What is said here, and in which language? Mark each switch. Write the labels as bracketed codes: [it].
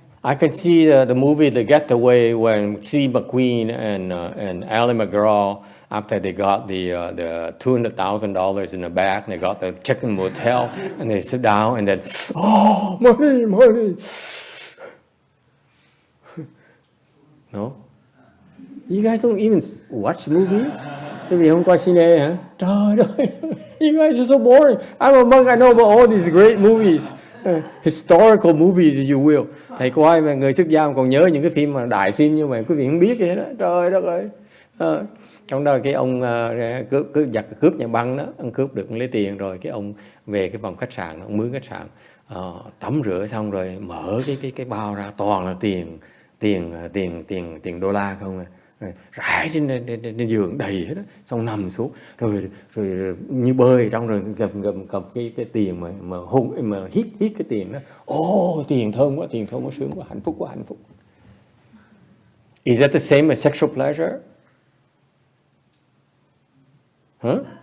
[en] I can see the movie The Getaway when Steve McQueen and Ally McGraw, after they got the $200,000 in the bag, they got the chicken motel, and they sit down and then, oh, money. No? You guys don't even watch movies? [vi] Quý vị không coi cine hả? Trời ơi, [en] you guys are so boring. I'm a monk, I know about all these great movies. Historical movies, if you will. [vi] Thầy có ai mà người xuất gia còn nhớ những cái phim mà đại phim như vậy, quý vị không biết vậy đó. Trời đất ơi. Trong đó cái ông cướp nhà băng đó, ông cướp được lấy tiền rồi, cái ông về cái phòng khách sạn, ông mướn khách sạn, tắm rửa xong rồi mở cái bao ra toàn là tiền đô la không à. Rải trên giường đầy hết đó, xong nằm xuống rồi như bơi trong rồi cầm cái tiền mà hôn mà hít cái tiền đó. Tiền thơm quá sướng quá, hạnh phúc. [en] Is that the same as sexual pleasure? Huh?